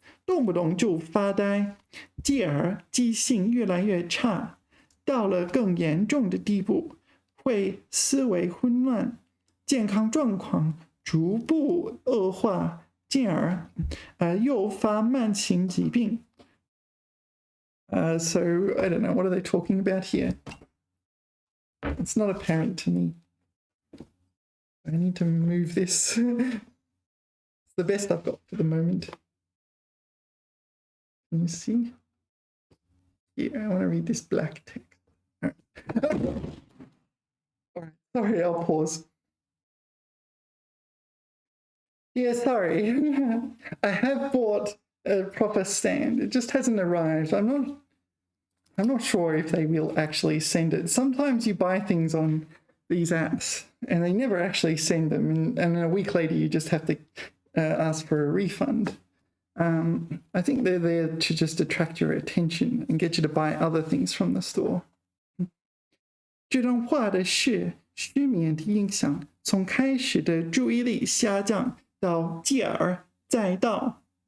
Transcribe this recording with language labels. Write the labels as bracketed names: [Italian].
[Chinese] 动不动就发呆，继而记性越来越差，到了更严重的地步，会思维混乱，健康状况逐步恶化，进而诱发慢性疾病。 [English] So I don't know, what are they talking about here? It's not apparent to me. I need to move this. It's the best I've got for the moment. Can you see? Yeah, I want to read this black text. All right. All right. Sorry, I'll pause. Yeah, sorry. I have bought a proper stand. It just hasn't arrived. I'm not sure if they will actually send it. Sometimes you buy things on these apps and they never actually send them, and a week later you just have to ask for a refund. I think they're there to just attract your attention and get you to buy other things from the store. [Chinese] 这段话的是失眠的影响，从开始的注意力下降到继而再到